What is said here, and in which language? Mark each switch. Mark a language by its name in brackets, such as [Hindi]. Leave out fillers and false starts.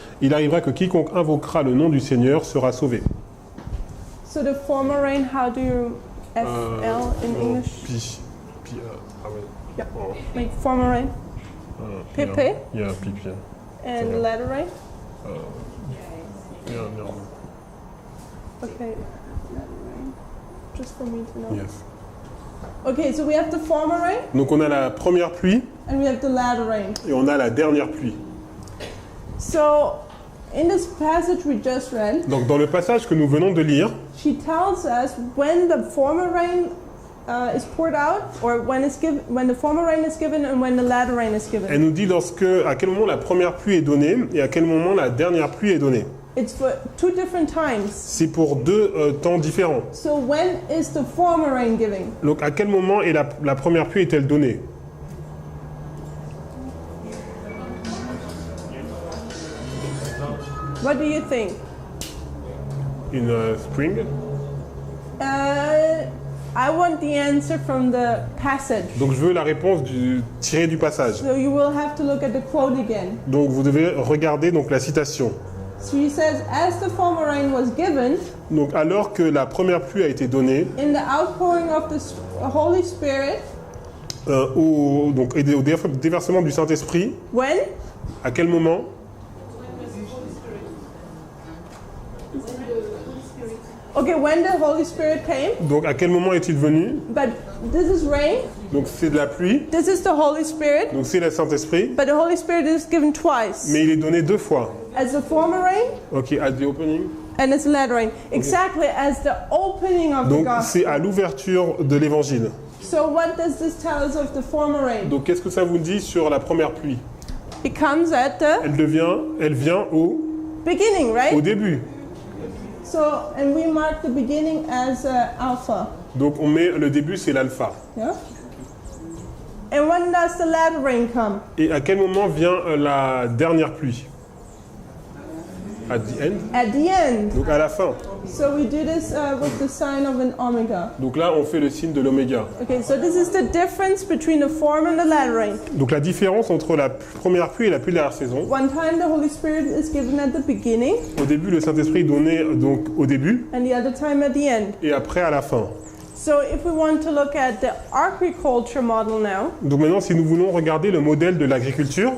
[French] Il arrivera que quiconque invoquera le nom du Seigneur sera sauvé. [English] So the former rain, how do you FL in English? [French] Ah oui. [English] Yeah. Oh, Like former rain Pepe? Yeah, pipi. and latter rain? Yeah. Okay. Latter rain. Just for me to know. Yes. Okay, so we have the former rain [French] Donc on a la première pluie [English] and we have the latter rain. [French] et on a la dernière pluie. [English] So in this passage we just read, [French] Donc dans le passage que nous venons de lire, [English] she tells us when the former rain is poured out, or when the former rain is given and when the latter rain is given. [French] elle nous dit à quel moment la première pluie est donnée et à quel moment la dernière pluie est donnée. [English] It's for two different times. [French] C'est pour deux temps différents. [English] So when is the former rain giving? [French] Donc à quel moment est la première pluie est-elle donnée? [English] What do you think? In spring. I want the answer from the passage. [French] Donc je veux la réponse tirée du passage. [English] So you will have to look at the quote again. [French] Donc vous devez regarder donc la citation. [English] So he says, as the former rain was given, [French] Donc alors que la première pluie a été donnée, [English] in the outpouring of the Holy Spirit, [French] au déversement du Saint-Esprit, [English] when? [French] à quel moment? [English] Okay, when the Holy Spirit came, [French] Donc à quel moment est-il venu? [English] but this is rain, [French] Donc c'est de la pluie, [English] this is the Holy Spirit, [French] donc c'est le Saint-Esprit, [English] but the Holy Spirit is given twice. [French] mais il est donné deux fois. [English] As the former rain Ok, at the opening. and as the latter rain. Exactly as the opening of the [French] Donc [English] gospel. [French] c'est à l'ouverture de l'évangile. [English] So what does this tell us of the former rain? [French] Donc qu'est-ce que ça vous dit sur la première pluie? [English] It comes at the [French] Elle vient [English] beginning, [French] au [English] right? [French] début. [English] So, and we mark the beginning as alpha. [French] Donc on met le début, c'est l'alpha. [English] Yeah? And when does the latter rain come? [French] Et à quel moment vient la dernière pluie? [English] At the end. At the end. [French] Donc à la fin. [English] So we do this with the sign of an omega. [French] Donc là, on fait le signe de l'oméga. [English] Okay, so this is the difference between the former and the latter rain. [French] Donc la différence entre la première pluie et la pluie de la saison. [English] One time the Holy Spirit is given at the beginning, [French] Au début, le Saint-Esprit est donné donc au début [English] and the other time at the end. [French] et après à la fin. [English] So if we want to look at the agriculture model now, [French] Donc maintenant, si nous voulons regarder le modèle de l'agriculture,